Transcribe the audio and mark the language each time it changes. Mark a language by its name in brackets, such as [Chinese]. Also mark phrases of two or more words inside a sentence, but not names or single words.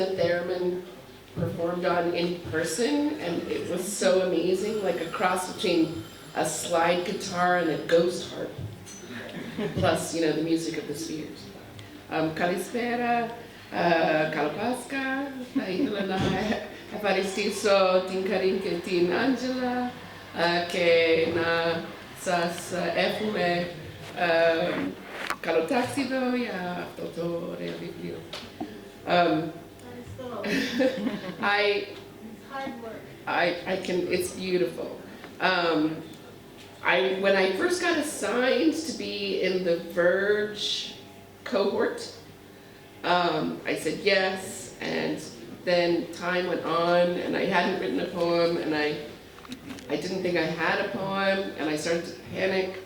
[English] a theremin performed on in person, and it was so amazing, like a cross between a slide guitar and a ghost harp, plus, you know, the music of the spheres. [Greek] Καλησπέρα, Καλαπάσκα, θα ήθελα να ευχαριστήσω την Καρίν και την Άντζελα και να σας εύχομαι καλό ταξίδι για αυτό το ωραίο βιβλίο. [English] I can, it's beautiful. When I first got assigned to be in the Verge cohort, I said yes, and then time went on and I hadn't written a poem, and I didn't think I had a poem, and I started to panic.